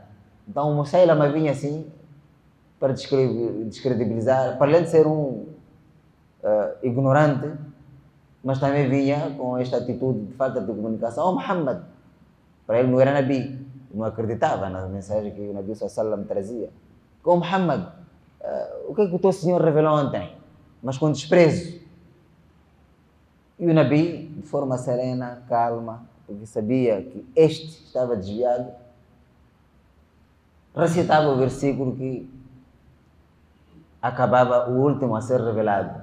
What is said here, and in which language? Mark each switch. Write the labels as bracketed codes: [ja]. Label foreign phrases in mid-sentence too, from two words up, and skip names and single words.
[pt] Então o Musailama vinha assim para descredibilizar, para além de ser um ignorante, mas também vinha com esta atitude de falta de comunicação. "Ó Muhammad", para ele não era Nabi, não acreditava na mensagem que o Nabi [ar] صلى الله عليه وسلم [pt] trazia. "Ó Muhammad, o que o teu Senhor revelou ontem?" Mas com desprezo. E o Nabi, de forma serena, calma, porque sabia que este estava desviado, recitava o versículo que acabava o último a ser revelado.